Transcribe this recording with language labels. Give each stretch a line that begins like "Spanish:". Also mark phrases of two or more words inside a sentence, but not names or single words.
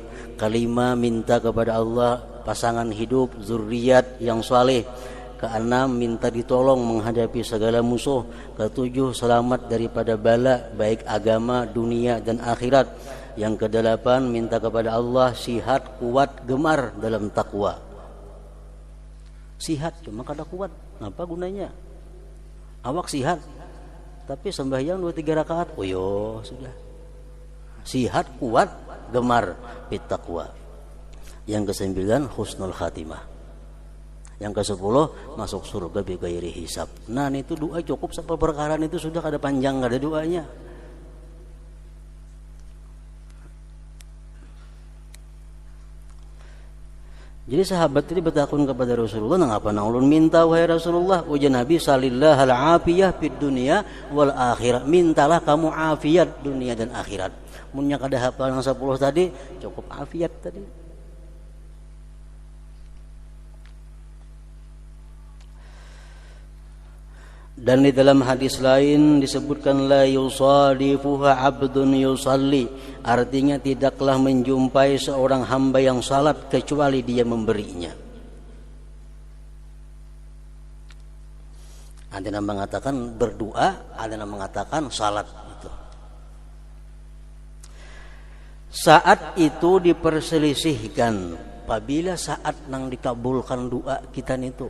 Indonesian: Kelima, minta kepada Allah pasangan hidup, zuriat yang saleh. Keenam, minta ditolong menghadapi segala musuh. Ketujuh, selamat daripada bala, baik agama, dunia dan akhirat. Yang kedelapan, minta kepada Allah sihat, kuat, gemar dalam takwa.
Banjar: Sihat cuma kada kuat, apa gunanya? Awak sihat tapi sembahyang 2-3 rakaat, oh yo sudah.
Indonesian: Sihat, kuat, gemar fit taqwa. Yang ke-9,
Arabic: حسن الخاتمة.
Indonesian: Yang ke-10, masuk surga
Arabic: بغير حساب.
Banjar: Nah, itu doa cukup sampai perkara itu sudah kada panjang, kada doanya. Jadi sahabat ini bertakun kepada Rasulullah, "Ngapa nang ulun minta wahai Rasulullah?"
Arabic: Ujar Nabi, "سلوا الله العافية في الدنيا والآخرة."
Indonesian: Mintalah kamu afiat dunia dan akhirat. Munnya kada hafal yang 10 tadi, cukup afiat tadi. Dan di dalam hadis lain disebutkan
Arabic: لا يصادفها عبد يصلي,
Indonesian: artinya tidaklah menjumpai seorang hamba yang salat kecuali dia memberinya. Ada yang mengatakan berdoa, ada yang mengatakan salat itu. Saat itu diperselisihkan apabila saat nang dikabulkan doa kita itu.